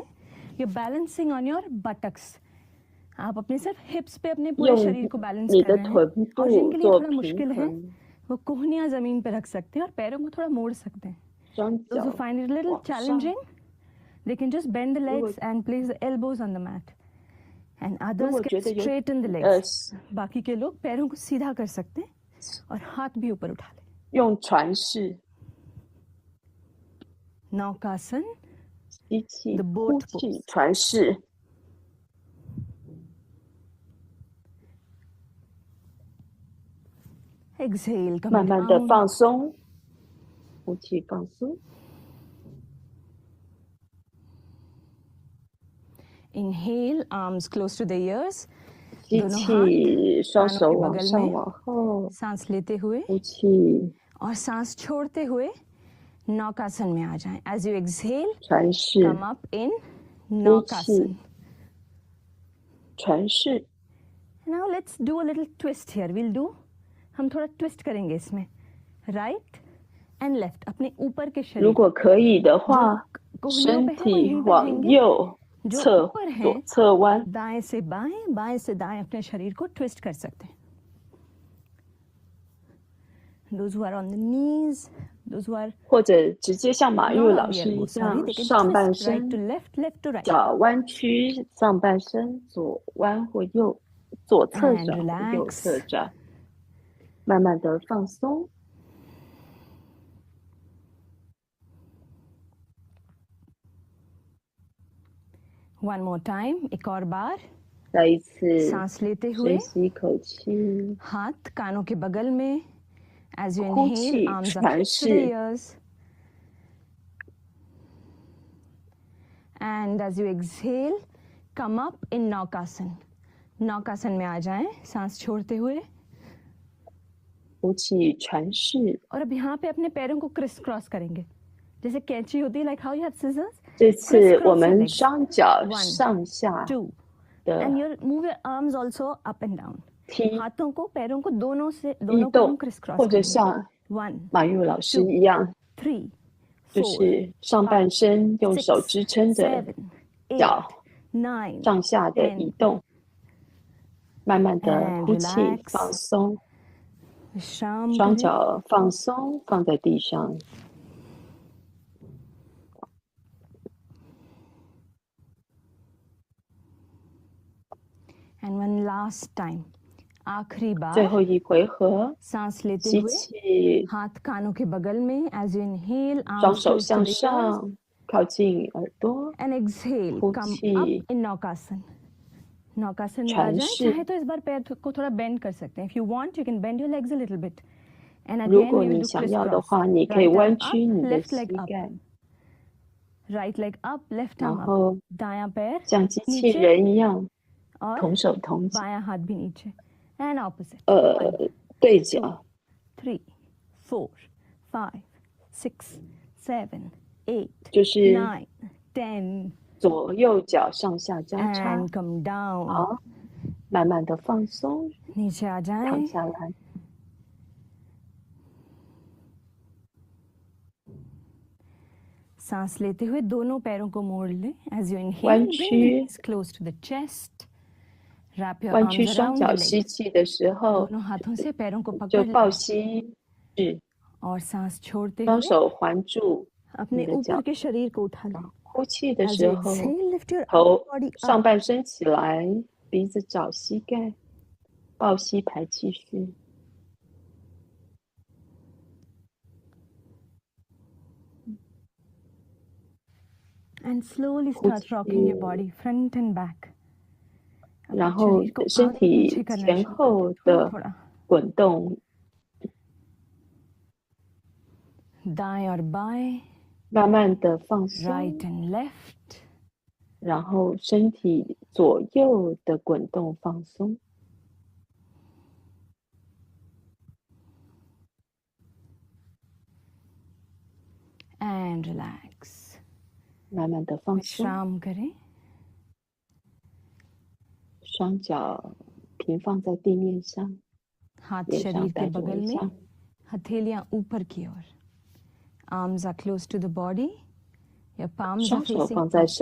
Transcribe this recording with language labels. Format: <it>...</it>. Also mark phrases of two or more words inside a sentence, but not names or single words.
<en>You're balancing on your buttocks.</en> <hi>आप अपने सिर्फ हिप्स पे अपने पूरे</hi> <zh>用</zh> <hi>शरीर को बैलेंस</hi> <zh>你</zh> <hi>कर</hi> <zh>的</zh> <hi>रहे हैं.</hi> <zh>臀</zh> <hi>और</hi> <zh>部</zh> <hi>जिनके लिए</hi> <zh>做</zh> <hi>थोड़ा</hi> <zh>平</zh> <hi>मुश्किल है</hi> <zh>衡，</zh> <hi>वो कोहनियां जमीन पे रख सकते हैं और पैरों को थोड़ा मोड़ सकते हैं.</hi> <zh>双</zh> <en>Those who</en> <zh>脚</zh> <en>find it a little</en> <zh>往上。</zh> <en>challenging, they can just bend the legs Good. and place the elbows on the mat. And</en> <zh>如</zh> <en>others</en> <zh>果</zh> <en>can</en> <zh>觉得有</zh> <en>straighten the legs.</en> <hi>बाकी के लोग पैरों को सीधा कर सकते हैं और हाथ भी ऊपर उठा लें.</hi> <zh>用船式</zh> <hi>नौकासन,</hi> <zh>吸气</zh> <en>The</en> <zh>呼</zh> <en>boat</en> <zh>气</zh> <en>pose.</en> <zh>船式，</zh> <en>exhale,</en> <zh>慢</zh> <en>coming</en> <zh>慢的</zh> <en>down.</en> <zh>放松，呼气放松，</zh> <en>Inhale, arms close to the ears.</en> <zh>吸</zh> <hi>दोनों हाथ</hi> <zh>气，双</zh> <hi>कानों</hi> <zh>手</zh> <hi>के</hi> <zh>往</zh> <hi>बगल</hi> <zh>上</zh> <hi>में</hi> <zh>往后，</zh> <hi>सांस लेते हुए</hi> <zh>呼气</zh> <hi>और सांस छोड़ते हुए नौकासन में आ जाएं.</hi> <en>As you exhale,</en> <zh>船式</zh> <en>come up in नौकासन.</en> <zh>船式，</zh> <en>Now let's do a little twist here. We'll do,</en> <hi>हम थोड़ा twist करेंगे इसमें.</hi> <en>Right and left.</en> <hi>अपने ऊपर के</hi> <zh>如</zh> <hi>शरीर</hi> <zh>果可以的话，</zh> <hi>कोहनियों</hi> <zh>身</zh> <hi>पे है वो</hi> <zh>体</zh> <hi>यहीं पे</hi> <zh>往</zh> <hi>रहेंगे.</hi> <zh>右</zh> <hi>जो</hi> <zh>侧</zh> <hi>ऊपर है</hi> <zh>左侧弯，</zh> <hi>दाएं से बाएं, बाएं से दाएं अपने शरीर को ट्विस्ट कर सकते हैं.</hi> <en>Those who are on the knees, those who are</en> <zh>或者直接像马</zh> <en>not</en> <zh>玉</zh> <en>on</en> <zh>老</zh> <en>the</en> <zh>师一</zh> <en>elbow, sorry,</en> <zh>样，</zh> <en>they can</en> <zh>上半</zh> <en>twist right</en> <zh>身</zh> <en>to left, left to right.</en> <zh>脚弯曲，上半身左弯或右，左侧</zh> <en>And</en> <zh>转或右</zh> <en>relax.</en> <zh>侧转，慢慢的放松。</zh> <en>One more time,</en> <hi>एक और बार.</hi> <zh>再一次</zh> <hi>सांस लेते हुए</hi> <zh>深吸一口气，</zh> <hi>हाथ कानों के बगल में.</hi> <en>As you</en> <zh>呼</zh> <en>inhale,</en> <zh>气</zh> <en>arms up</en> <zh>传</zh> <en>to the</en> <zh>世，</zh> <en>ears. And as you exhale, come up in नौकासन.</en> <hi>नौकासन में आ जाएं, सांस छोड़ते हुए.</hi> <zh>呼气传世。</zh> <hi>और अब यहाँ पे अपने पैरों को</hi> <en>criss cross</en> <hi>करेंगे, जैसे कैंची होती है,</hi> <en>like how you have scissors.</en> <zh>这次</zh> <en>Crisscross</en> <zh>我们</zh> <en>your legs.</en> <zh>双脚</zh> <en>One,</en> <zh>上下</zh> <en>Two.</en> <zh>的</zh> <en>And you move your arms also up and down.</en> <zh>踢，</zh> <hi>हाथों को पैरों को दोनों से दोनों को</hi> <zh>动</zh> <hi>हम</hi> <en>criss cross</en> <zh>或者</zh> <hi>करेंगे.</hi> <zh>像</zh> <en>One,</en> <zh>马玉老师一样，</zh> <en>three,</en> <zh>就</zh> <en>four,</en> <zh>是上半身用手</zh> <en>six,</en> <zh>支撑着</zh> <en>seven, eight,</en> <zh>脚</zh> <en>nine.</en> <zh>上下的移动，慢慢的</zh> <en>And</en> <zh>呼气</zh> <en>relax.</en> <zh>放松，</zh> <hi>विश्राम</hi> <zh>双</zh> <hi>करें.</hi> <zh>脚放松放在地上。</zh> <en>And one last time.</en> <hi>आखिरी</hi> <zh>最</zh> <hi>बार</hi> <zh>后一回合，</zh> <hi>सांस लेते</hi> <zh>吸</zh> <hi>हुए</hi> <zh>气，</zh> <hi>हाथ कानों के बगल में.</hi> <en>As you inhale,</en> <zh>双</zh> <en>arms</en> <zh>手</zh> <en>close to</en> <zh>向</zh> <en>the ears.</en> <zh>上，靠近耳朵，</zh> <en>And exhale,</en> <zh>呼</zh> <en>come</en> <zh>气</zh> <en>up in नौकासन.</en> <hi>नौकासन में आ जाएं।</hi> <zh>禅式</zh> <hi>चाहे तो इस बार पैर को थोड़ा बेंड कर सकते हैं।</hi> <en>If you want, you can bend your legs a little bit. And</en> <zh>如</zh> <en>again,</en> <zh>果</zh> <en>we will</en> <zh>你</zh> <en>do</en> <zh>想要的</zh> <en>crisscross.</en> <zh>话，你可以</zh> <en>Right</en> <zh>弯</zh> <en>arm</en> <zh>曲</zh> <en>up,</en> <zh>你的</zh> <en>left leg</en> <zh>膝</zh> <en>up.</en> <zh>盖，</zh> <en>Right leg up, left</en> <zh>然</zh> <en>arm up.</en> <zh>后</zh> <hi>दायां पैर</hi> <zh>像机器</zh> <hi>नीचे</hi> <zh>人一样</zh> <hi>और</hi> <zh>同手同脚，</zh> <hi>बायां हाथ भी नीचे.</hi> <en>And opposite. 1,</en> <zh>对</zh> <en>2,</en> <zh>角，</zh> <en>3, 4, 5, 6, 7, 8,</en> <zh>就是</zh> <en>9, 10.</en> <zh>左右脚上下交叉。</zh> <en>And come down.</en> <zh>好，慢慢的放松，</zh> <hi>नीचे आ</hi> <zh>躺</zh> <hi>जाएं.</hi> <zh>下来。</zh> <hi>सांस लेते हुए दोनों पैरों को मोड़ लें.</hi> <en>As you inhale,</en> <zh>弯</zh> <en>bring the</en> <zh>曲</zh> <en>knees close to the chest. Wrap your</en> <zh>弯曲</zh> <en>arms</en> <zh>双</zh> <en>around</en> <zh>脚</zh> <en>the</en> <zh>吸</zh> <en>legs.</en> <zh>气的时候，</zh> <hi>दोनों हाथों से पैरों को</hi> <zh>就</zh> <hi>पकड़</hi> <zh>抱</zh> <hi>लें</hi> <zh>膝至，</zh> <hi>और सांस छोड़ते</hi> <zh>双</zh> <hi>हुए</hi> <zh>手环住</zh> <hi>अपने</hi> <zh>你的脚</zh> <hi>ऊपर के शरीर को उठा लें.</hi> <zh>呼气的</zh> <en>As</en> <zh>时</zh> <en>you</en> <zh>候，</zh> <en>exhale, lift your</en> <zh>头</zh> <en>upper body</en> <zh>上</zh> <en>up.</en> <zh>半身起来，鼻子找膝盖，抱膝排气式。</zh> <en>And slowly</en> <zh>呼</zh> <en>start rocking your</en> <zh>气，</zh> <en>body front and back.</en> <zh>然</zh> <hi>अपने</hi> <zh>后</zh> <hi>शरीर को</hi> <zh>身</zh> <hi>आगे</hi> <zh>体</zh> <hi>पीछे करना</hi> <zh>前</zh> <hi>शुरू</hi> <zh>后</zh> <hi>करें. थोड़ा</hi> <zh>的</zh> <hi>थोड़ा.</hi> <zh>滚动，</zh> <hi>दाएं और बाएं,</hi> <zh>慢慢的放松，</zh> <en>right and left.</en> <zh>然后身体左右的滚动放松，</zh> <en>And relax.</en> <zh>慢慢的放松，</zh> <hi>विश्राम करें.</hi> <zh>双脚平放在地面上，</zh> <hi>हाथ</hi> <zh>脸上</zh> <hi>शरीर के</hi> <zh>带着</zh> <hi>बगल</hi> <zh>微笑</zh> <hi>में, हथेलियां ऊपर की ओर.</hi> <en>Arms are close to the body. Your palms are</en> <zh>双手</zh> <en>facing</en> <zh>放在</zh> <en>up.</en>